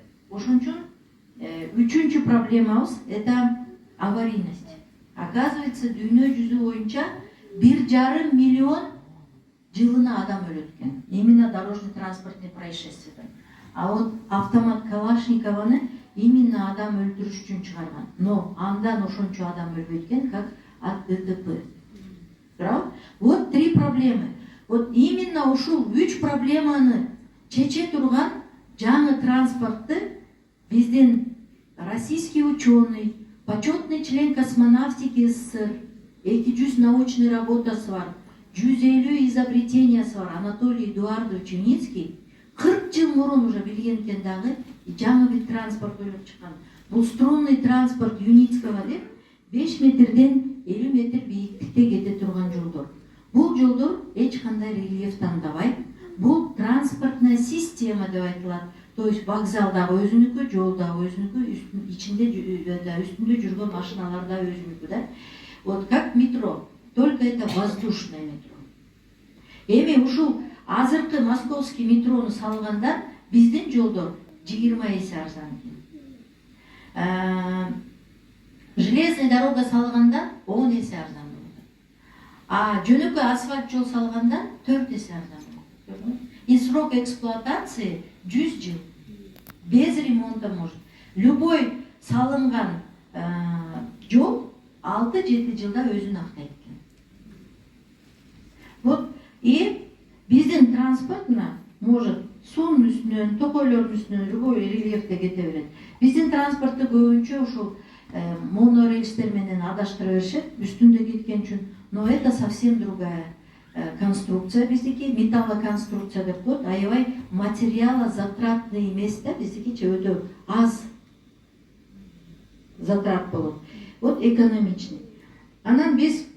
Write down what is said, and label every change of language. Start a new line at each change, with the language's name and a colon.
Kyrgyz: Ошон үчүн үчүнчү проблемабыз
Russian: это аварийность.
Kyrgyz: Оказывается, дүйнө жүзү боюнча 1,5 миллион жылына адам өлөт экен.
Russian: Именно дорожно-транспортный происшествиядан.
Kyrgyz: А вот автомат Калашникованы именно адам өлтүрүш үчүн чыгарган. Но андан ошончо адам өлбөйт экен,
Russian: как от ДТП. Вот 3 проблемы.
Kyrgyz: Вот именно ушул 3 проблеманы чече турган жаңы транспортты биздин российский ученый, почетный член космонавтики СССР, 200 научный работасы бар, 150 изобретениясы бар Анатолий Эдуардович Юницкий 40 жыл мурун уже билген экен дагы, жаңы бир транспорт ойлоп чыккан. Бул струнный транспорт Юницкого деп 5 метрден 50 метр бийиктикте кете турган жолдор. Бул жолдор эч кандай рельеф тандабайт. Бул транспортная система деп айтылат. То есть вокзалдагы өзүнүкү, жолдагы өзүнүкү, ичинде үстүндө жүргөн машиналар да өзүнүкү да.
Russian: Вот как метро, только это воздушное метро.
Kyrgyz: Эми ушул азыркы московский метрону салганда биздин жолдор 20 эсе арзан экен. Железная дорога салганда 10 эсе арзан болот. А жөнөкөй асфальт жол салганда 4 эсе арзан болот.
Russian: И срок эксплуатации 100
Kyrgyz: жыл.
Russian: Без ремонта может.
Kyrgyz: Любой салынган жол 6-7 жылда өзүн актайт экен. Вот и биздин транспорт может суунун үстүнөн, токойлордун үстүнөн любой рельефте кете берет. Биздин транспортту көбүнчө ушул монорельстер менен адаштыра беришет, үстүндө кеткен үчүн.
Russian: Но это совсем другая конструкция
Kyrgyz: биздики, металлоконструкция деп коет, аябай материала затратный эмес да, биздикиче өтө аз затрат болот.
Russian: Вот экономичный.
Kyrgyz: Анан биз